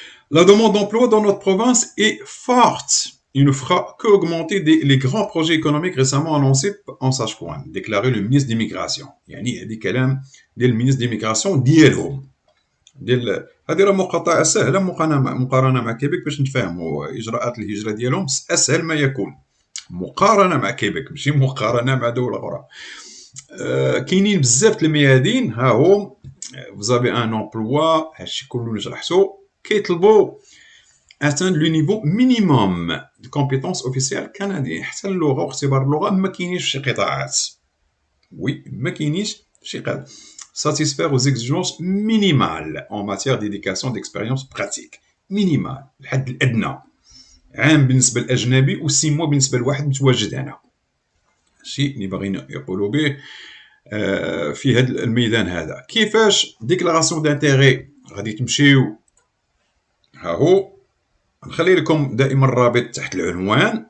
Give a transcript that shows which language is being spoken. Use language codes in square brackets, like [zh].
[fr] La demande d'emploi dans notre province est forte. Il ne fera qu'augmenter les grands projets économiques récemment annoncés en Saskatchewan, déclaré le ministre d'immigration. [ar] يعني هادي كلام ديال المينيستر ديميغراسيون ديالهم. هذه راه مقاطعه سهله مقارنه مع كيبيك باش نتفاهموا اجراءات الهجره ديالهم اسهل ما يكون مقارنه مع كيبيك، ماشي مقارنه مع دوله اخرى. كاينين بزاف الميادين ها هو فوزافي ان امبلوا. هادشي كله اللي شرحتو كيطلبوا [fr] atteindre le niveau minimum de compétences officielles canadiennes. [ar] حتى اللغه واختبار اللغه ما كاينينش في شي قطاعات، وي ما كاينينش شي قطاع. [fr] satisfaire aux exigences minimales en matière d'éducation d'expérience pratique. [ar] minimale الحد الادنى، عام بالنسبه للاجنبي و6 موا بالنسبه لواحد متواجد هنا. شيء اللي باغيين يقولوا به في هذا الميدان هذا. كيفاش ديكلاراسيون دانتيغي غادي تمشيو؟ ها هو نخلي لكم دائما الرابط تحت العنوان.